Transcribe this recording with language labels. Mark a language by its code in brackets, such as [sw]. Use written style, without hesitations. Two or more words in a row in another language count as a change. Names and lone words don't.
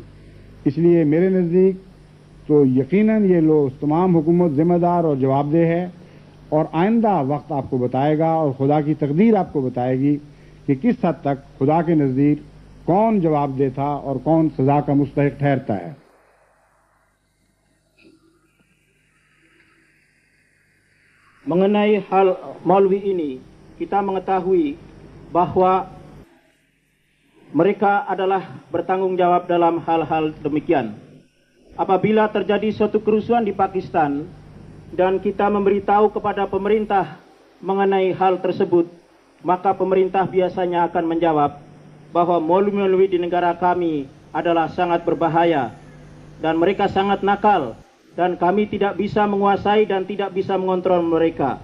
[ur] اس لیے میرے نزدیک تو یقیناً یہ لوگ تمام حکومت ذمہ دار اور جواب دہ ہے، اور آئندہ وقت آپ کو بتائے گا اور خدا کی تقدیر آپ کو بتائے گی کہ کس حد تک خدا کے نزدیک کون جواب دہ تھا اور کون سزا کا مستحق ٹھہرتا ہے. [id] Mengenai hal Maulwi ini, kita mengetahui bahwa mereka adalah bertanggung jawab dalam hal-hal demikian. Apabila terjadi suatu kerusuhan di Pakistan dan kita memberitahu kepada pemerintah mengenai hal tersebut, maka pemerintah biasanya akan menjawab bahwa Maulwi-Maulwi di negara kami adalah sangat berbahaya dan mereka sangat nakal, dan kami tidak bisa menguasai dan tidak bisa mengontrol mereka.